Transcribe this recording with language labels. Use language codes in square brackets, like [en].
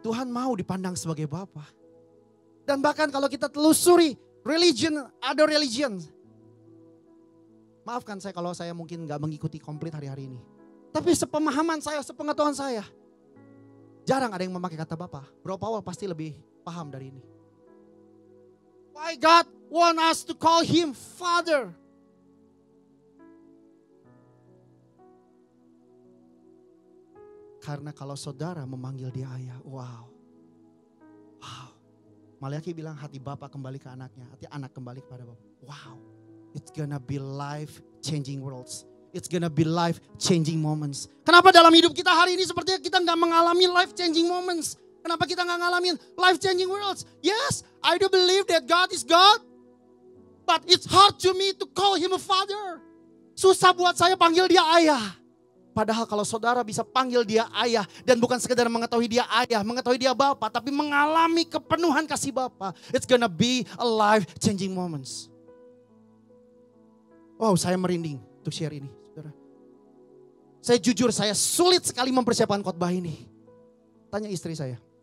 [id] Tuhan mau dipandang sebagai Bapa. Dan bahkan kalau kita telusuri religion, ada religion. Maafkan saya kalau saya mungkin gak mengikuti komplit hari-hari ini. Tapi sepemahaman saya, sepengetahuan saya. Jarang ada yang memakai kata Bapa. Bro Paul pasti lebih paham dari ini. [en] Why God want us to call Him Father? [id] Karena kalau saudara memanggil dia ayah, wow. Maliaki bilang hati Bapa kembali ke anaknya, hati anak kembali kepada Bapa. Wow, [en] it's gonna be life changing worlds. It's gonna be life changing moments. [id] Kenapa dalam hidup kita hari ini sepertinya kita gak mengalami [en] life changing moments? [id] Kenapa kita gak ngalamin [en] life changing worlds? Yes, I do believe that God is God. But it's hard to me to call Him a Father. [id] Susah buat saya panggil dia ayah. Padahal kalau saudara bisa panggil dia ayah. Dan bukan sekedar mengetahui dia ayah, mengetahui dia Bapa, tapi mengalami kepenuhan kasih Bapa. [en] It's gonna be a life changing moments. [id] Wow, saya merinding untuk share ini, saudara. Saya jujur, saya sulit sekali mempersiapkan khotbah ini. Tanya istri saya.